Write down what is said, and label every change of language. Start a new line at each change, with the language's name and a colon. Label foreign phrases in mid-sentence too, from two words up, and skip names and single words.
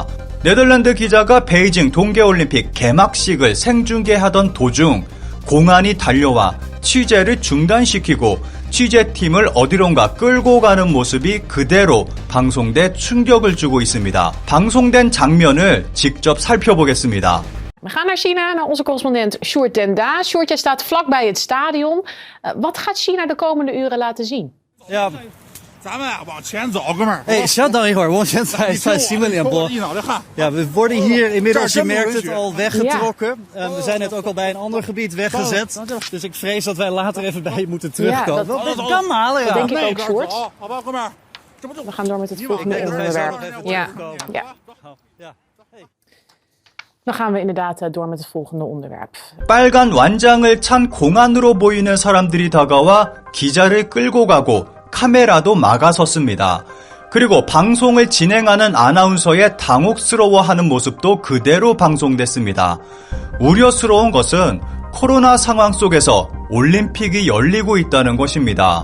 Korean: 네덜란드 기자가 베이징 동계올림픽 개막식을 생중계하던 도중 공안이 달려와 취재를 중단시키고 취재팀을 어디론가 끌고 가는 모습이 그대로 방송돼 충격을 주고 있습니다. 방송된 장면을 직접 살펴보겠습니다.
Dutch: We gaan naar China, naar onze correspondent Sjoerd ten Daas. Sjoerd, jij staat vlakbij het stadion. Wat gaat China de komende uren laten zien? Ja.
Chinese: 咱们往前走，哥们儿。 Hey, 稍等一会儿，我现在在新闻联播。一脑袋汗。
Dutch: Ja, we worden hier inmiddels, je Daar merkt zijn het, we al weggetrokken. We zijn net ook al bij een ander gebied weggezet. Dus ik vrees dat wij later even bij je moeten terugkomen. Ja, dat kan halen, ja. Dat denk ik ook, Sjoerd.
Chinese: 好吧，哥们儿。
Dutch: We gaan door met het volgende Ik denk dat wij zo onderwerp. even Ja, terugkomen. ja. Ja. Hey. Dan gaan we inderdaad door met het volgende onderwerp.
Korean: 빨간 완장을 찬 공안으로 보이는 사람들이 다가와 기자를 끌고 가고 카메라도 막아섰습니다. 그리고 방송을 진행하는 아나운서의 당혹스러워하는 모습도 그대로 방송됐습니다. 우려스러운 것은 코로나 상황 속에서 올림픽이 열리고 있다는 것입니다.